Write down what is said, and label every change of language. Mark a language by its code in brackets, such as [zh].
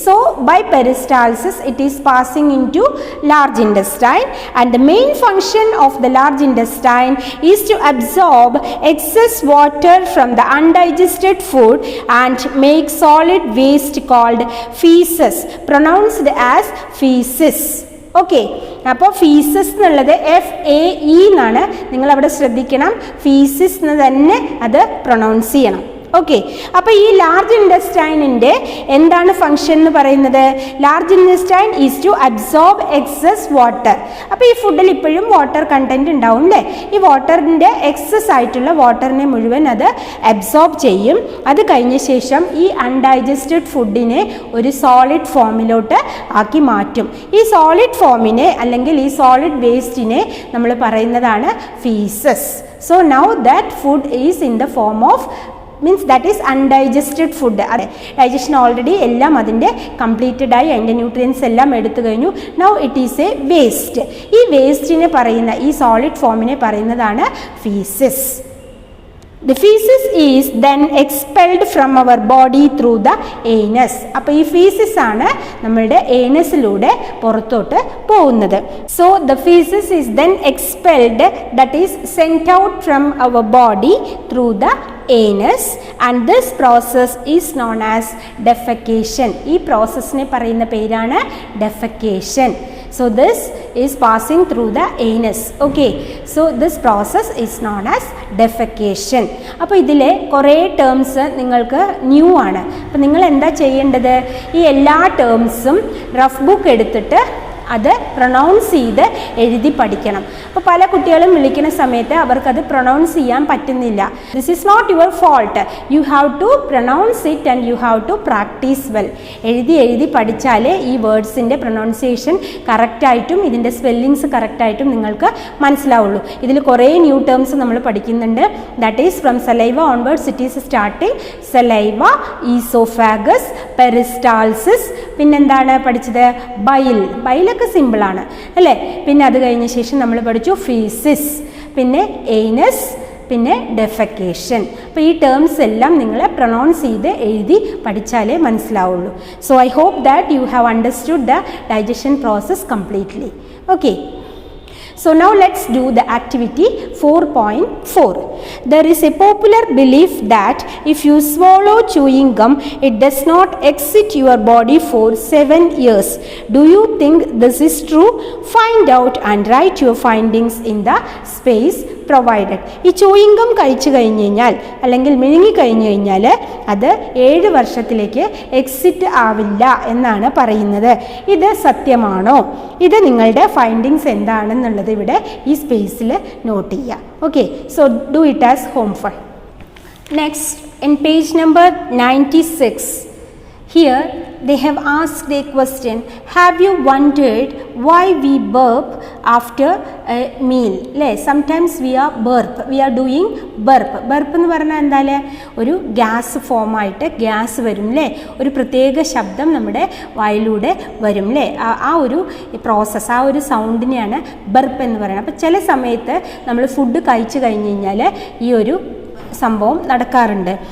[en] So by peristalsis it is passing into large intestine, and the main function of the large intestine is to absorb excess water from the undigested food and make solid waste called feces, pronounced as feces. [ml] Okay, അപ്പോൾ ഫീസസ് എന്നുള്ളത് FAE എന്നാണ്, നിങ്ങളവിടെ ശ്രദ്ധിക്കണം. ഫീസിസ് എന്ന് തന്നെ അത് pronounce ചെയ്യണം. Okay, അപ്പോൾ ഈ ലാർജ് ഇൻറ്റസ്റ്റൈനിൻ്റെ എന്താണ് ഫങ്ഷൻ എന്ന് പറയുന്നത്? [en] Large intestine is to absorb excess water. [ml] അപ്പോൾ ഈ ഫുഡിൽ ഇപ്പോഴും വാട്ടർ കണ്ടൻറ്റ് ഉണ്ടാവും അല്ലേ? ഈ വാട്ടറിൻ്റെ എക്സസ് ആയിട്ടുള്ള വാട്ടറിനെ മുഴുവൻ അത് അബ്സോർബ് ചെയ്യും. അത് കഴിഞ്ഞ ശേഷം ഈ അൺഡൈജസ്റ്റഡ് ഫുഡിനെ ഒരു സോളിഡ് ഫോമിലോട്ട് ആക്കി മാറ്റും. ഈ സോളിഡ് ഫോമിനെ അല്ലെങ്കിൽ ഈ സോളിഡ് വേസ്റ്റിനെ നമ്മൾ പറയുന്നതാണ് ഫീസസ്. [en] So now that food is in the form of means that is undigested food. [ml] അതെ, ഡൈജഷൻ ഓൾറെഡി എല്ലാം അതിൻ്റെ കംപ്ലീറ്റഡ് ആയി, അതിൻ്റെ ന്യൂട്രിയൻസ് എല്ലാം എടുത്തു കഴിഞ്ഞു. [en] Now it is a waste. [ml] ഈ വേസ്റ്റിനെ പറയുന്ന, ഈ സോളിഡ് ഫോമിനെ പറയുന്നതാണ് ഫീസസ്. [en] The feces is then expelled from our body through the anus. [ml] അപ്പോൾ ഈ ഫീസസ് ആണ് നമ്മളുടെ ഏനസിലൂടെ പുറത്തോട്ട് പോകുന്നത്. [en] So the feces is then expelled, that is sent out from our body through the anus, and this process is known as defecation. [ml] ഈ പ്രോസസ്സിനെ പറയുന്ന പേരാണ് defecation. [en] So this is passing through the anus. Okay, so this process is known as defecation. [ml] അപ്പോൾ ഇതിലെ കുറേ terms നിങ്ങൾക്ക് new ആണ്. അപ്പോൾ നിങ്ങൾ എന്താ ചെയ്യേണ്ടത്? ഈ എല്ലാ ടേംസും റഫ് ബുക്ക് എടുത്തിട്ട് അത് പ്രൊനൗൺസ് ചെയ്ത് എഴുതി പഠിക്കണം. അപ്പോൾ പല കുട്ടികളും വിളിക്കുന്ന സമയത്ത് അവർക്കത് പ്രൊനൗൺസ് ചെയ്യാൻ പറ്റുന്നില്ല. [en] This is not your fault. You have to pronounce it and you have to practise well. [ml] എഴുതി പഠിച്ചാലേ ഈ വേർഡ്സിൻ്റെ പ്രൊനൗൺസിയേഷൻ കറക്റ്റായിട്ടും ഇതിൻ്റെ സ്പെല്ലിങ്സ് കറക്റ്റായിട്ടും നിങ്ങൾക്ക് മനസ്സിലാവുള്ളൂ. ഇതിൽ കുറേ ന്യൂ ടേംസ് നമ്മൾ പഠിക്കുന്നുണ്ട്. [en] That is from saliva onwards it is starting. [ml] Saliva, oesophagus, peristalsis, പിന്നെന്താണ് പഠിച്ചത്? ബൈലൊക്കെ സിമ്പിളാണ് അല്ലേ? പിന്നെ അത് കഴിഞ്ഞ ശേഷം നമ്മൾ പഠിച്ചു ഫീസിസ്, പിന്നെ ഏനസ്, പിന്നെ ഡെഫെക്കേഷൻ. അപ്പോൾ ഈ ടേംസ് എല്ലാം നിങ്ങൾ പ്രൊനൗൺസ് ചെയ്ത് എഴുതി പഠിച്ചാലേ മനസ്സിലാവുള്ളൂ. [en] So I hope that you have understood the digestion process completely. Okay, so now let's do the activity 4.4. There is a popular belief that if you swallow chewing gum, it does not exit your body for 7 years. Do you think this is true? Find out and write your findings in the space provided. [ml] ഈ chewing gum കഴിച്ചു കഴിഞ്ഞ് കഴിഞ്ഞാൽ അല്ലെങ്കിൽ മിഴുങ്ങി കഴിഞ്ഞു കഴിഞ്ഞാൽ അത് 7 വർഷത്തിലേക്ക് exit ആവില്ല എന്നാണ് പറയുന്നത്. ഇത് സത്യമാണോ? ഇത് നിങ്ങളുടെ ഫൈൻഡിങ്സ് എന്താണെന്നുള്ളത് ഇവിടെ ഈ സ്പേസിൽ നോട്ട് ചെയ്യുക. [en] Okay, so do it as home fun. Next, in page number 96, here they have asked a question. Have you wondered why we burp after a meal? [ml] അല്ലേ, sometimes [en] we are doing burp [ml] എന്ന് പറഞ്ഞാൽ എന്തായാലും ഒരു gas ഫോമായിട്ട് gas വരും അല്ലേ, ഒരു പ്രത്യേക ശബ്ദം നമ്മുടെ വായിലൂടെ വരും അല്ലേ. ആ ഒരു പ്രോസസ്സ്, ആ ഒരു സൗണ്ടിനെയാണ് ബർപ്പ് എന്ന് പറയുന്നത്. അപ്പോൾ ചില സമയത്ത് നമ്മൾ ഫുഡ് കഴിച്ചു കഴിഞ്ഞ് കഴിഞ്ഞാൽ ഈ ഒരു സംഭവം നടക്കാറുണ്ട്.